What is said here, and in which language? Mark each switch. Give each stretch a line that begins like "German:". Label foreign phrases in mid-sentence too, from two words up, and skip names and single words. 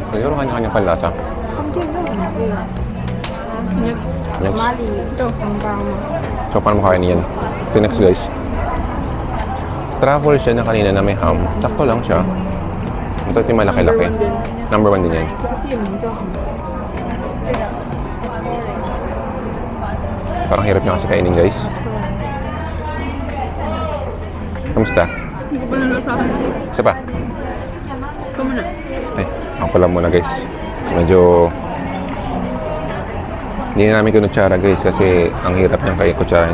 Filipino: Siguro kanya-kanya panlasa. Next. Ito. Ang bango. So, paano mo kakainin yan?
English: Okay, next guys.
Filipino: Truffle siya na kanina na may ham. Sakto lang siya. Ito yung malaki-laki. Number 1 din yan.
Chinese: 这个店名叫什么？
Filipino: Parang hirap niya kasi kainin guys. Kamusta? Hindi ko pa nalasahan. Isa pa? Ikaw muna. Ako lang muna guys. Medyo hindi na namin kinutsara guys kasi ang hirap niyang kaya kutsara.